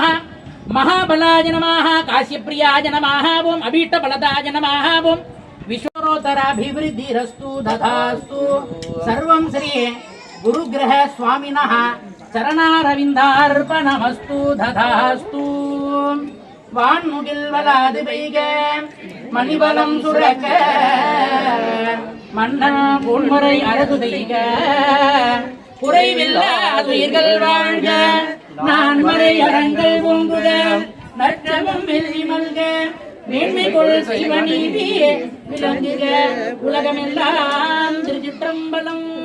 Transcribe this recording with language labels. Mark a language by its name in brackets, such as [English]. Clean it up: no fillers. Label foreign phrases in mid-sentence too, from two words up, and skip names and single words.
[Sanskrit] महाबलाय नमः। काश्यप्रियाय नमः। ओं अभीष्टफलदाय नमः। ओं विश्वोत्तराभिवृद्धिरस्तु तथास्तु। सर्वं श्री गुरुग्रह स्वामिनः चरणारविन्दार्पणमस्तु तथास्तु। [Tamil] வான்முகில்வலாது பெய்க மணிவலம் சுரக்க மன்னா பொன்முறை அரசு செய்க குறைவில்லாதுயிர்கள் வாழ்க நான்மறை அரங்கள் ஓங்குக நற்றமும் வெள்ளி மல்க மேன்மை கொள் செய்வ நீதி விளங்குக உலகமெல்லாம் திருச்சிற்றம்பலம்.